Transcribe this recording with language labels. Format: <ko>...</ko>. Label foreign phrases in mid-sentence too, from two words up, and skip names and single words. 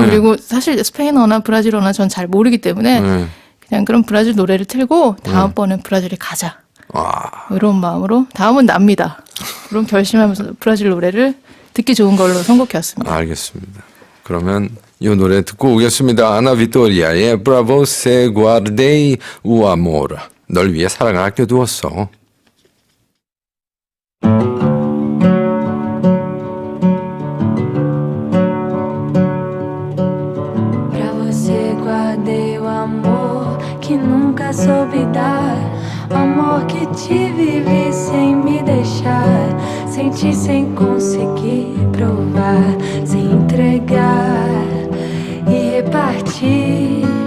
<ko>그리고 사실 스페인어나 브라질어나 전 잘 모르기 때문에 예. 그냥 그런 브라질 노래를 틀고 다음번엔 브라질에 가자. 와. 이런 마음으로 다음은 납니다. 그런 결심하면서 브라질 노래를 듣기 좋은 걸로 선곡해왔습니다. 알겠습니다. 그러면 이 노래 듣고 오겠습니다.</ko> <pt>아나 비토리아의 Bravo se guardei o amor.</pt> <ko>널 위해 사랑을 아껴두었어.</ko> <pt>Pra você guardei o amor que nunca soube dar, o amor que te vivi sem me deixar, senti sem conseguir provar, sem entregar e repartir.</pt>